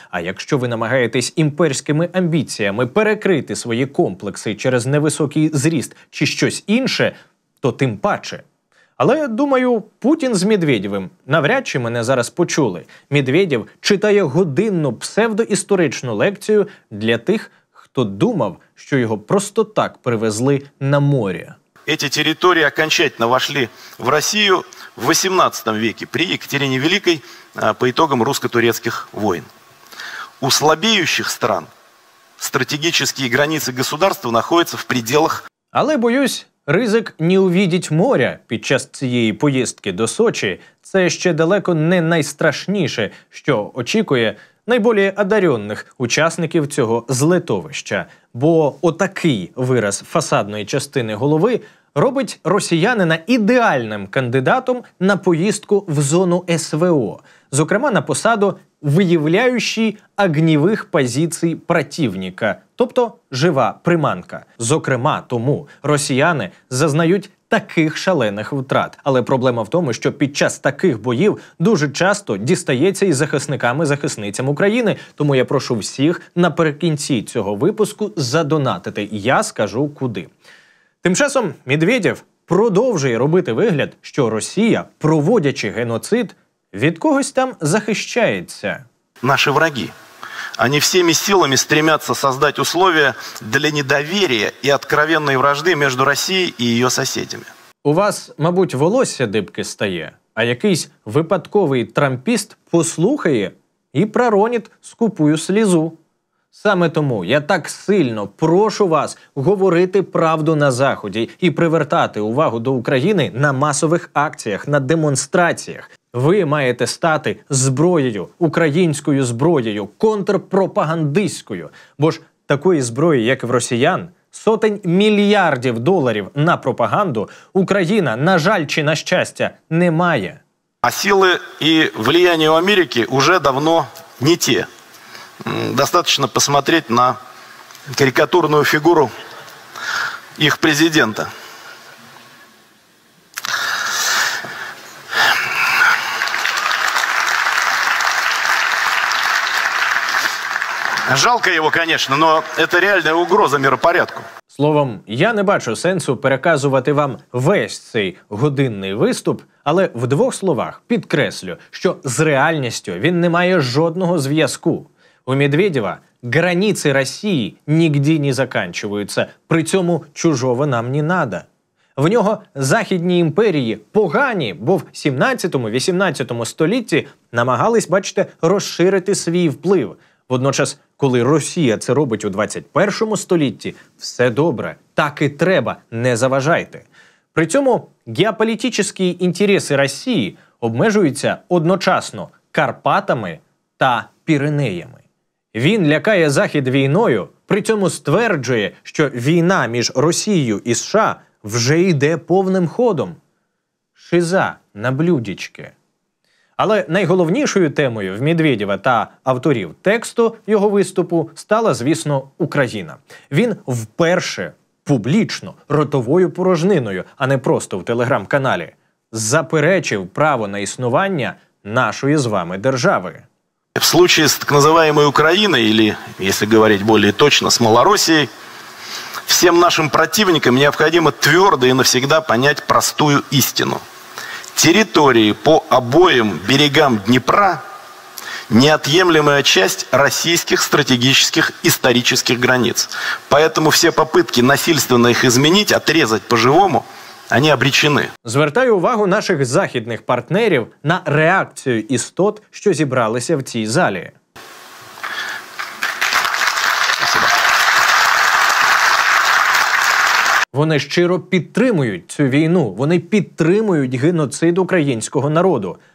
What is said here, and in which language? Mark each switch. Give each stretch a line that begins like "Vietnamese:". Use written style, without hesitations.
Ukrainian: А якщо ви намагаєтесь імперськими амбіціями перекрити свої комплекси через невисокий зріст чи щось інше, то тим паче. Але, думаю, Путін з Медведєвим навряд чи мене зараз почули. Медведєв читає годинну псевдоісторичну лекцію для тих, хто думав, що його просто так привезли на море.
Russian: Эти территории окончательно вошли в Россию в XVIII веке при Екатерине Великой по итогам русско-турецких войн. У слабеющих стран стратегические границы государства находятся в пределах.
Ukrainian: Але, боюсь, ризик не увидіть моря під час цієї поїздки до Сочі – це ще далеко не найстрашніше, що очікує найбільш одаренних учасників цього злитовища. Бо отакий вираз фасадної частини голови робить росіянина ідеальним кандидатом на поїздку в зону СВО, зокрема на посаду виявляючий огневих позицій противника, тобто жива приманка. Зокрема, тому росіяни зазнають таких шалених втрат. Але проблема в тому, що під час таких боїв дуже часто дістається і захисникам і захисницям України. Тому я прошу всіх наприкінці цього випуску задонатити. Я скажу куди. Тим часом Медведєв продовжує робити вигляд, що Росія, проводячи геноцид, від когось там захищається.
Russian: Наши враги. Они всеми силами стремятся создать условия для недоверия и откровенной вражды между Россией и ее соседями.
Ukrainian: У вас, мабуть, волосся дибки стає, а якийсь випадковий трампіст послухає і проронить скупую слізу. Саме тому я так сильно прошу вас говорити правду на Заході і привертати увагу до України на масових акціях, на демонстраціях. Ви маєте стати зброєю, українською зброєю, контрпропагандистською. Бо ж такої зброї, як в росіян, сотень мільярдів доларів на пропаганду Україна, на жаль чи на щастя, не має.
Russian: А силы и влияние у Америки уже давно не те. Достаточно посмотреть на карикатурную фигуру их президента. Жалко его, конечно, но это реальная угроза миропорядку.
Ukrainian: Словом, я не бачу сенсу переказувати вам весь цей годинний виступ, але в двох словах підкреслю, що з реальністю він не має жодного зв'язку. У Медведєва
Russian: границы России нигде не заканчиваются,
Ukrainian: при цьому
Russian: чужого нам не надо.
Ukrainian: В нього західні імперії погані, бо в 17-18 столітті намагались, бачите, розширити свій вплив. Водночас, коли Росія це робить у 21 столітті, все добре, так і треба, не заважайте. При цьому геополітичні інтереси Росії обмежуються одночасно Карпатами та Піренеями. Він лякає Захід війною, при цьому стверджує, що війна між Росією і США вже йде повним ходом. Шиза на блюдечки. Але найголовнішою темою в Медведєва та авторів тексту його виступу стала, звісно, Україна. Він вперше публічно, ротовою порожниною, а не просто в телеграм-каналі, заперечив право на існування нашої з вами держави.
Russian: В случае с так называемой Украиной, или, если говорить более точно, с Малороссией, всем нашим противникам необходимо твердо и навсегда понять простую истину. Территории по обоим берегам Днепра – неотъемлемая часть российских стратегических исторических границ. Поэтому все попытки насильственно их изменить, отрезать по-живому, они обречены.
Ukrainian: Звертаю увагу наших західних партнерів на реакцію істот, що зібралися в цій залі. Вони щиро підтримують цю війну, вони підтримують геноцид українського народу.